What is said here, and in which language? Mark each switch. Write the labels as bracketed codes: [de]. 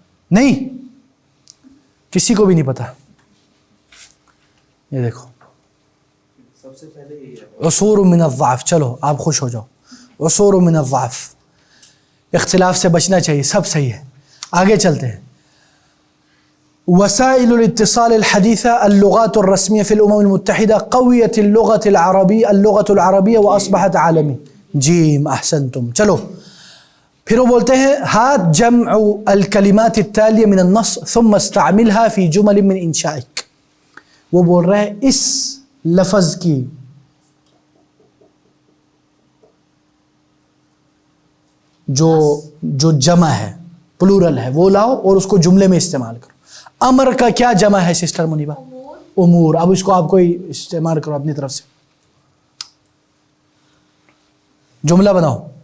[ur] نہیں کسی کو بھی نہیں پتا. یہ دیکھو سب سے پہلے یہی ہے [ar] عصور من الضعف. [ur] چلو آپ خوش ہو جاؤ. [ar] عصور من الضعف, [ur] اختلاف سے بچنا چاہیے, سب صحیح ہے. آگے چلتے ہیں. [ar] وسائل الاتصال الحديثة اللغات الرسمية في الأمم المتحدة قويت اللغة العربية وأصبحت عالمي. جيم أحسنتم. [ur] چلو پھر وہ بولتے ہیں [ar] هات جمع الكلمات التالية من النص ثم استعملها في جمل من إنشائك. [ur] وہ بول رہے ہیں اس لفظ کی جو جمع ہے پلورل ہے وہ لاؤ اور اس کو جملے میں استعمال کرو. امر کا کیا جمع ہے سسٹر منیبہ؟ امور. اب اس کو آپ کوئی استعمال کرو اپنی طرف سے, جملہ بناؤ.